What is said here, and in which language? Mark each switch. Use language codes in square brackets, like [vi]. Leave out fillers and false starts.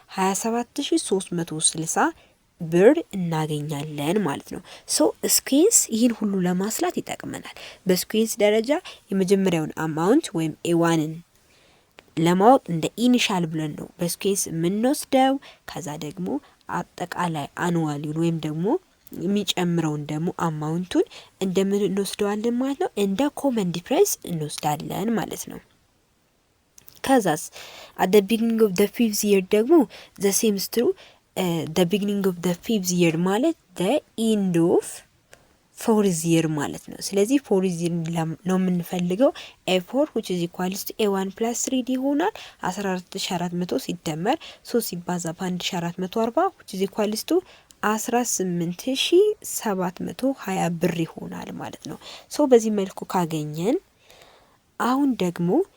[am] 27360 ብር እናገኛለን ማለት ነው። ሶ ስኩዌንስ ይህን ሁሉ ለማስላት ይጠቅመናል። በስኩዌንስ ደረጃ የመጀመሪያውን አማውንት ወይም ኤዋንን ለማወቅ እንደ ኢኒሻል ብለን ነው በስኩዌንስ የምንወስደው። ከዛ ደግሞ አጠቃላይ አኑዋሊውን ወይም ደግሞ የሚጨምረውን ደግሞ አማውንቱን እንደምን እንወስደዋለን ማለት ነው? [en] እንደ ኮመን ዲፍረንስ [am] እንወስዳለን ማለት ነው። ከዛስ [en] at the beginning of the 5th year [am] ደግሞ [en] the same is true. the beginning of the 5th year ማለት the end of 4th year [am] ማለት ነው። ስለዚህ [en] 4th year [am] ነው የምንፈልገው። [en] A4 which is equals to A1 plus 3D ይሆናል። 14400 ሲደመር 3 ሲባዛ በ1440 which is equals to 18720 [am] ብር ይሆናል ማለት ነው። ሶ በዚህ መልኩ ካገኘን አሁን ደግሞ